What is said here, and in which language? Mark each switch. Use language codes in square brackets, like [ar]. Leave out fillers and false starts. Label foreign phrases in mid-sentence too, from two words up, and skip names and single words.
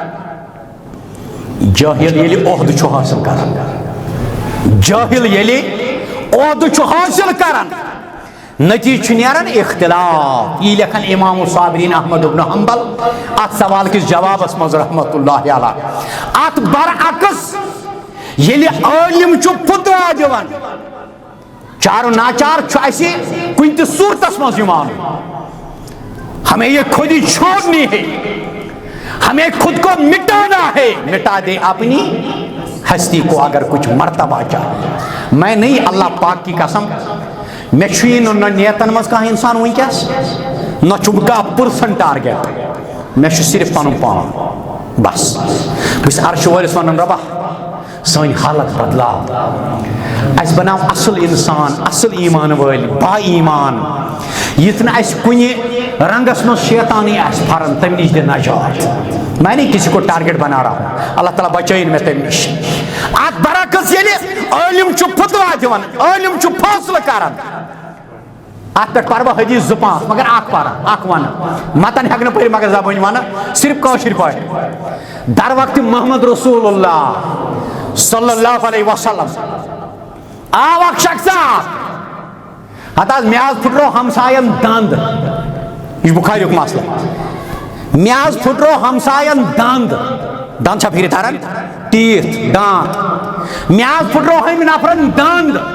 [ks] جٲہل ییٚلہِ عہدٕ چھُ حٲصل کران جاہل ییٚلہِ عہدٕ چھُ حٲصل کران نتیجہ چھُ نیران اختلاف یہِ لیکھان امام صابرین احمد ابن حنبل اتھ سوال کِس جوابس منٛز [ar] رحمت اللہ علیہ [ks] اتھ برعکس ییٚلہِ عٲلم چھُ فتوا دِوان چارو ناچار چھُ اسہِ کُنہِ تہِ صوٗرتس منٛز یہِ مانُن [ur] ہمیں یہ خود ہی چھوڑنی ہے ہمیں خود کو مٹانا ہے مٹا دے اپنی ہستی کو اگر کچھ مرتبہ چاہے میں نہیں اللہ پاک کی قسم [ks] میں چھوئی نہ نیتن مز کہاں انسان ونکس نہ چھُم کانٛہہ پٔرسن ٹارگیٹ میں چھُ صرف پنُن پان بس بہٕ چھُس عرشہِ وٲلِس ونان رۄبا سٲنۍ حالت بدلاو اَسہِ بناو اصل انسان اصل ایمان وٲلۍ با ایمان یِتھ نہٕ اَسہِ کُنہِ رنگس منٛز شیطانی آسہِ پھران تمہِ نِش دِ نجات [ur] میں نہیں کسی کو ٹارگیٹ بنا رہا ہوں [ks] اللہ تعالیٰ بچٲیِن مےٚ تمہِ نِش اتھ برعکس ییٚلہِ عٲلم چھُ فتوا دِوان عٲلم چھُ فٲصلہٕ کران اتھ پٮ۪ٹھ پرٕ بہٕ حدیث 2-5 مگر اکھ پرٕ اکھ ونہٕ متن ہٮ۪کہٕ نہٕ پٔرِتھ مگر زبٲنۍ ونہٕ صرف کٲشِر پٲٹھۍ در وقتِ محمد رسول اللہ [ar] صلی اللہ علیہ وسلم [ks] آو اکھ شخصا ہتہٕ حظ مےٚ حظ پھٕٹرو ہمساین دند یہِ چھُ بُخاریُک مسلہٕ مےٚ حظ پھٕٹرو ہمساین دند دند چھا پھیٖرِتھ تران ٹیٖتھ دانت مےٚ حظ پھٕٹرو ہُمہِ نفرن دند